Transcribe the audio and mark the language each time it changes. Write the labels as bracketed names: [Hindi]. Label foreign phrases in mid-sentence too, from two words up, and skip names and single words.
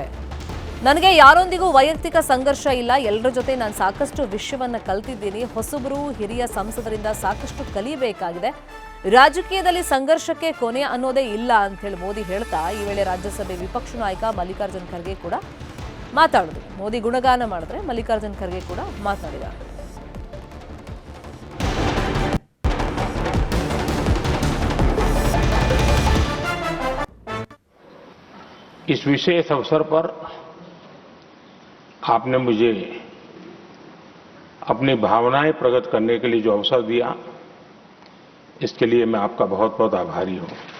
[Kannada] ನನಗೆ ಯಾರೊಂದಿಗೂ ವೈಯಕ್ತಿಕ ಸಂಘರ್ಷ ಇಲ್ಲ, ಎಲ್ಲರ ಜೊತೆ ನಾನು ಸಾಕಷ್ಟು ವಿಷಯವನ್ನ ಕಲ್ತಿದ್ದೀನಿ. ಹೊಸಬರು, ಹಿರಿಯ ಸಂಸದರಿಂದ ಸಾಕಷ್ಟು ಕಲಿಯಬೇಕಾಗಿದೆ. ರಾಜಕೀಯದಲ್ಲಿ ಸಂಘರ್ಷಕ್ಕೆ ಕೊನೆ ಅನ್ನೋದೇ ಇಲ್ಲ ಅಂತ ಹೇಳಿ ಮೋದಿ ಹೇಳ್ತಾ ಈ ವೇಳೆ ರಾಜ್ಯಸಭೆ ವಿಪಕ್ಷ ನಾಯಕ ಮಲ್ಲಿಕಾರ್ಜುನ್ ಖರ್ಗೆ ಕೂಡ ಮಾತಾಡಿದ್ರು. ಮೋದಿ ಗುಣಗಾನ ಮಾಡಿದ್ರೆ ಮಲ್ಲಿಕಾರ್ಜುನ್ ಖರ್ಗೆ ಕೂಡ ಮಾತನಾಡಿದ್ದಾರೆ. [Hindi] इस विशेष अवसर पर आपने मुझे अपनी भावनाएं प्रकट करने के लिए जो अवसर दिया, इसके लिए मैं आपका बहुत बहुत आभारी हूं।